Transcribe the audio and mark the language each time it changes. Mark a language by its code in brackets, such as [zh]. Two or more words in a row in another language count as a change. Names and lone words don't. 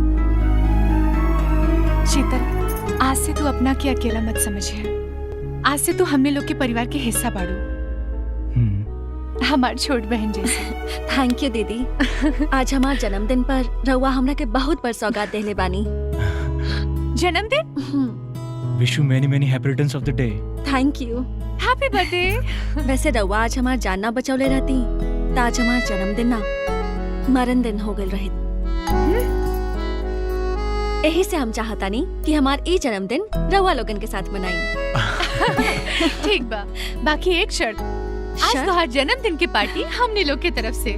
[bho] शीतल, आज से तू अपना के अकेला मत समझे। आज से तू हमने लोग के परिवार के हिस्सा बाड़ू, हमार छोट बहन जैसे। [en] thank you दीदी। [bho] आज हमार जन्मदिन पर रउआ हमरा के बहुत बड़ सौगात देले बानी। जन्मदिन? [en] wish you many many happy returns of the day. thank you. happy birthday. [bho] वैसे रउआ आज हमार जान ना बचौले रहती तो आज हमार जन्मदिन ना मरण दिन हो गल रही। यही से हम चाहता नहीं कि हमार ई जन्मदिन रउआ लोगन के साथ मनाई। ठीक बा, बाकी एक शर्त, आज तोहार जन्मदिन की पार्टी हमने लोग के तरफ से।